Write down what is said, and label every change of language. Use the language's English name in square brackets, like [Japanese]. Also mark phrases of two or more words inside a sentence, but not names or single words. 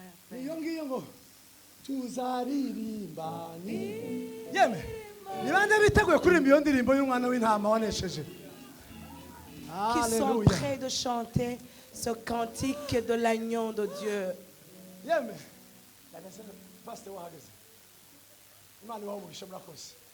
[Kinyarwanda] Niyo ngiyo ngo, "Tuzaririmba ni." Yemwe, ni bande biteguye kuririmba iyo ndirimbo y'umwana w'intama wanesheje? [French] Qui sont Hallelujah. prêts de chanter ce cantique de l'agneau de Dieu. [Kinyarwanda] Yemwe. Pastor wahageze. Imana ibahe umugisha murakoze.